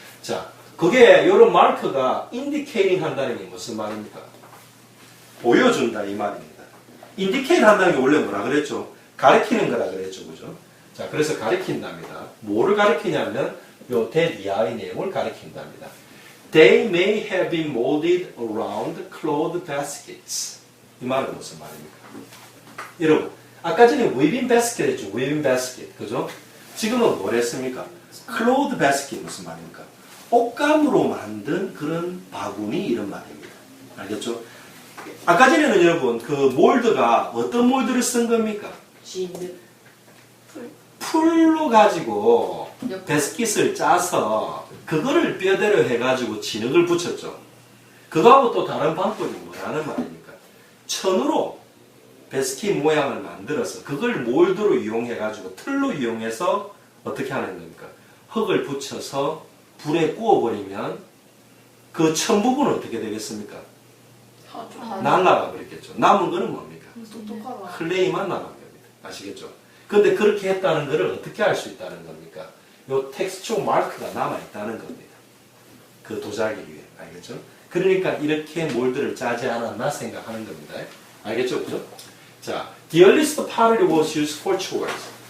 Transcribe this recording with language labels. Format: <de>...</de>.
<ko>자, 그게 이런 마크가 indicating 한다는 게 무슨 말입니까? 보여준다 이 말입니다. indicate 한다는 게 원래 뭐라 그랬죠? 가리키는 거라 그랬죠. 그죠? 자, 그래서 가리킨답니다. 뭐를 가리키냐면 요 대이하의 내용을 가리킨답니다.</ko> <en>They may have been molded around cloth baskets.</en> <ko>이 말은 무슨 말입니까? 여러분, 아까 전에 weaving basket 했죠. weaving basket. 그죠? 지금은 뭘 했습니까? cloth basket 무슨 말입니까? 옷감으로 만든 그런 바구니 이런 말입니다. 알겠죠? 아까 전에는 여러분 그 몰드가 어떤 몰드를 쓴 겁니까? 풀로 가지고 베스킷을 짜서 그거를 뼈대로 해가지고 진흙을 붙였죠. 그거하고 또 다른 방법이 뭐라는 말입니까? 천으로 베스킷 모양을 만들어서 그걸 몰드로 이용해가지고 틀로 이용해서 어떻게 하는 겁니까? 흙을 붙여서 불에 구워버리면 그 천 부분은 어떻게 되겠습니까? 날라가 버렸겠죠. 남은 거는 뭡니까? 똑똑하다. 클레이만 남은 겁니다. 아시겠죠? 근데 그렇게 했다는 것을 어떻게 알 수 있다는 겁니까? 요 텍스처 마크가 남아있다는 겁니다. 그 도자기 위에. 알겠죠? 그러니까 이렇게 몰드를 짜지 않았나 생각하는 겁니다. 알겠죠? 그죠?</ko> <en>자, the earliest pottery was used for chores.</en>